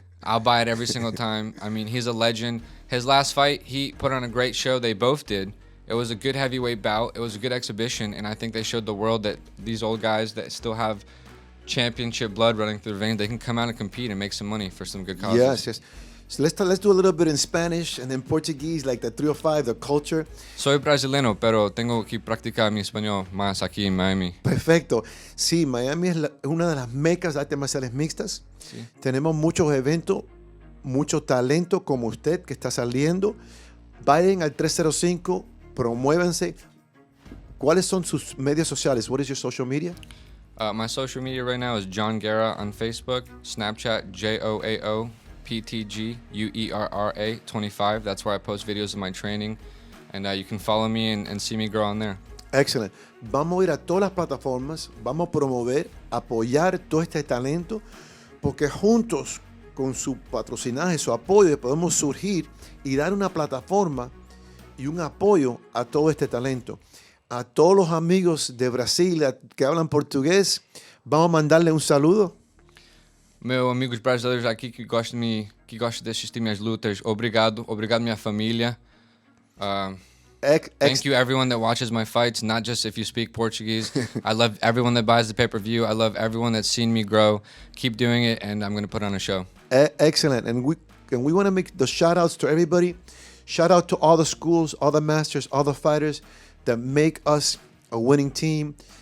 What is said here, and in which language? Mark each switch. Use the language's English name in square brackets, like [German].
[English] I'll buy it every single time. I mean, he's a legend. His last fight, he put on a great show. They both did. It was a good heavyweight bout. It was a good exhibition, and I think they showed the world that these old guys that still have championship blood running through their veins, they can come out and compete and make some money for some good causes. Yes. So let's do a little bit in Spanish and then Portuguese, like the 305, the culture. [Spanish] Soy brasileño, pero tengo que practicar mi español más aquí en Miami. Perfecto. Sí, Miami es una de las mecas de artes marciales mixtas. Sí. Tenemos muchos eventos, mucho talento como usted que está saliendo. Vayan al 305, promuévanse. ¿Cuáles son sus medios sociales? [English] What is your social media? My social media right now is Joao Guerra on Facebook, Snapchat, JOAO. PTGUERRA 25. That's where I post videos of my training, and you can follow me and see me grow on there. Excellent. [Spanish] Vamos a ir a todas las plataformas, vamos a promover, apoyar todo este talento, porque juntos con su patrocinaje, su apoyo, podemos surgir y dar una plataforma y un apoyo a todo este talento. A todos los amigos de Brasil que hablan portugués, vamos a mandarle un saludo. [Portuguese] Meus amigos brasileiros aqui que gostam de assistir minhas lutas, obrigado minha família. [English] Thank you everyone that watches my fights, not just if you speak Portuguese. I love everyone that buys the pay-per-view. I love everyone that's seen me grow. Keep doing it, and I'm going to put on a show. Excellent. And we want to make the shout-outs to everybody. Shout out to all the schools, all the masters, all the fighters that make us a winning team.